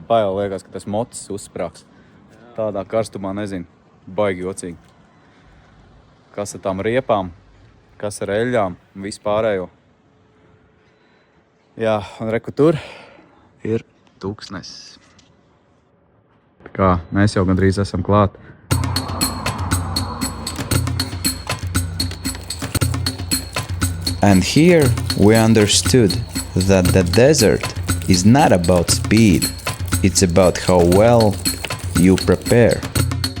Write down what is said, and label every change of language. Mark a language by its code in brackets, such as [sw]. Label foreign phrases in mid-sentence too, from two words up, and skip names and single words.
[lv] Bail liekas, ka tas mocis uzsprāgs. Tādā karstumā, nezinu, baigi jocīgi. Kas ar tām riepām, kas ar eļļām un vispārējo. Jā, un reku tur ir tūkstnesis. Tā kā mēs jau gandrīz esam klāt. [en] And here we understood that the desert is not about speed, it's about how well you prepare.